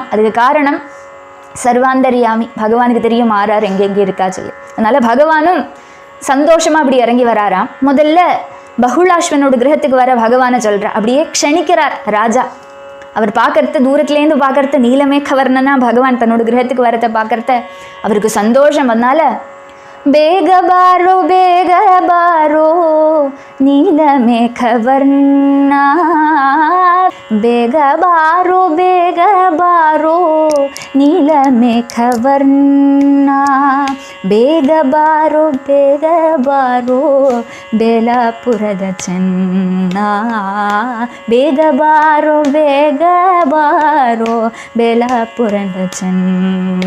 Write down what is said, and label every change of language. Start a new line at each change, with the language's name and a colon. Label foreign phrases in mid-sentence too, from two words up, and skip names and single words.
Tamil: அதுக்கு காரணம் சர்வாந்தரியாமி, பகவானுக்கு தெரியும் ஆறார் எங்கெங்கே இருக்கா சொல்லி. அதனால பகவானும் சந்தோஷமா அப்படி இறங்கி வராராம். முதல்ல பகுலாஸ்வனோட கிரகத்துக்கு வர பகவானை சொல்றா. அப்படியே க்ஷணிக்கிறார் ராஜா. அவர் பார்க்கறது தூரத்துலேருந்து பார்க்கறது நீலமேகவர்ணனா பகவான் தன்னோட கிரகத்துக்கு வரத்தை பார்க்கறத அவருக்கு சந்தோஷம்.
Kannada: அதனால ಬೇಗ ಬಾರೋ ಬೇಗ ಬಾರೋ ನೀಲಮೇಘವರ್ಣ, ಬೇಗ ಬಾರೋ ಬೇಗ ಬಾರೋ ನೀಲಮೇಘವರ್ಣ, ಬೇಗ ಬಾರೋ ಬೇಗ ಬಾರೋ ಬೇಲಾಪುರದ ಚೆನ್ನ, ಬೇಗ ಬಾರೋ ಬೇಗ ಬಾರೋ ಬೇಲಾಪುರದ ಚೆನ್ನ.